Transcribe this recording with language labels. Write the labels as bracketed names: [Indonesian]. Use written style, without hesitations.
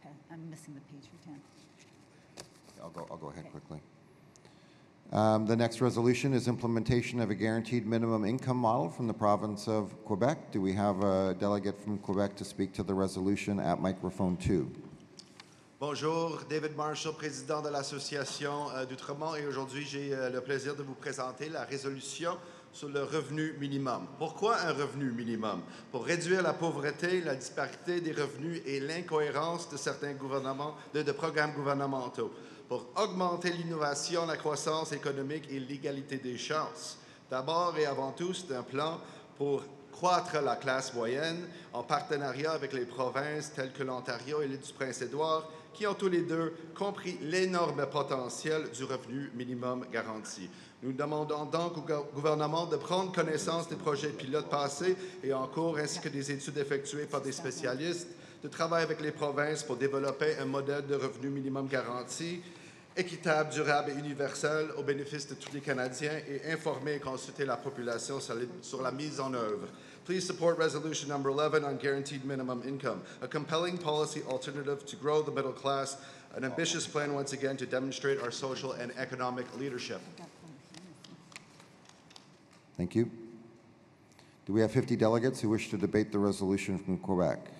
[English] I'm missing the page for 10. I'll go ahead quickly. The next resolution is implementation of a guaranteed minimum income model from the province of Quebec. Do we have a delegate from Quebec to speak to the resolution at microphone 2? [French] Bonjour, David Marshall, président de l'Association d'Outremont, et aujourd'hui j'ai le plaisir de vous présenter la résolution sur le revenu minimum. Pourquoi un revenu minimum? Pour réduire la pauvreté, la disparité des revenus et l'incohérence de certains programmes gouvernementaux. Pour augmenter l'innovation, la croissance économique et l'égalité des chances. D'abord et avant tout, c'est un plan pour croître la classe moyenne en partenariat avec les provinces telles que l'Ontario et l'île du Prince-Édouard, qui ont tous les deux compris l'énorme potentiel du revenu minimum garanti. Nous demandons donc au gouvernement de prendre connaissance des projets pilotes passés et en cours, ainsi que des études effectuées par des spécialistes, de travailler avec les provinces pour développer un modèle de revenu minimum garanti, équitable, durable et universel au bénéfice de tous les Canadiens, et informer et consulter la population sur la mise en œuvre. [English] Please support Resolution number 11 on guaranteed minimum income, a compelling policy alternative to grow the middle class, an ambitious plan once again to demonstrate our social and economic leadership. Thank you. Do we have 50 delegates who wish to debate the resolution from Quebec?